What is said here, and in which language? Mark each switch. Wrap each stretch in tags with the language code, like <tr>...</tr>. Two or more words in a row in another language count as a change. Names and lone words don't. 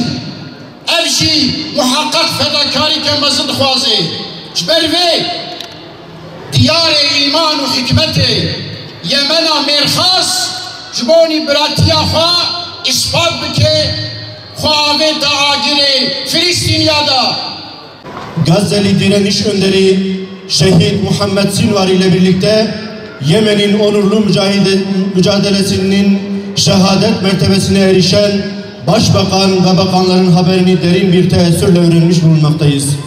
<ku>Ev jî muhaqqaq fedakarîke mezin dixwaze. Ji ber vê diyarê îman û hikmetê Yemena mêrxas ji bonî biratiya xwe ispat bike xwe avê daagirê Filîstîniya da.</ku> <tr>Gazze'li direniş önderi Şehit Muhammed Sinvar ile birlikte Yemen'in onurlu mücadelesinin şehadet mertebesine erişen Başbakan ve bakanların haberini derin bir teessürle öğrenmiş bulunmaktayız.</tr>